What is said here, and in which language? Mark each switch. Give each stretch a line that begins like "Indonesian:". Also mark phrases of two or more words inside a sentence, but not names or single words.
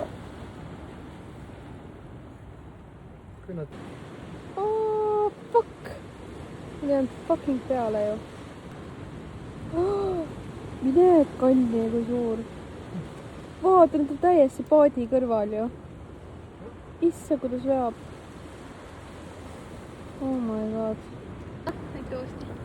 Estonian: Kui nad...
English: Oh, fuck!
Estonian: Mine on fucking peale ju. Oh, mine kanni, kui suur. Vaata, nüüd on täiesti paadi kõrval ju. Issa, kuidas veab.
English: Oh my god.
Estonian: Näite uuesti.